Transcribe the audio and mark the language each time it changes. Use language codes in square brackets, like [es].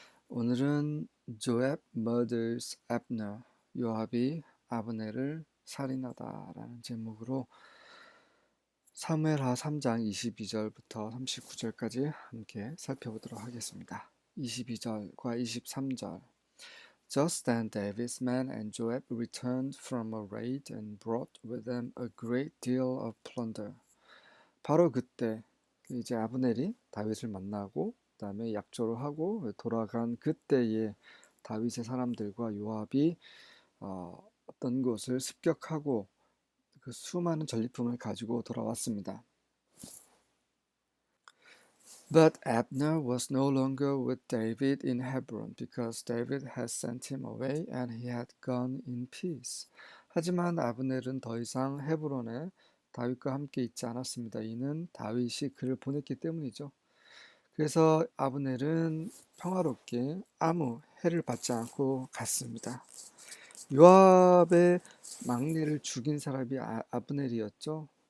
[ko] 오늘은 [en] Joab murders Abner, [ko] 요압이 아브넬을 살인하다라는 제목으로 사무엘하 3장 22절부터 39절까지 함께 살펴보도록 하겠습니다. 22절과 23절. [en] Just then David's men and Joab returned from a raid and brought with them a great deal of plunder. [ko] 바로 그때 이제 아브넬이 다윗을 만나고 그다음에 약조를 하고 돌아간 그때에 다윗의 사람들과 요압이 어떤 곳을 습격하고 그 수많은 전리품을 가지고 돌아왔습니다. [en] But Abner was no longer with David in Hebron because David had sent him away and he had gone in peace. [ko] 하지만 아브넬은 더 이상 헤브론에 다윗과 함께 있지 않았습니다. 이는 다윗이 그를 보냈기 때문이죠. 그래서 아브넬은 평화롭게 아무 해를 받지 않고 갔습니다. 요압의 막내를 죽인 사람이 아브넬이었죠.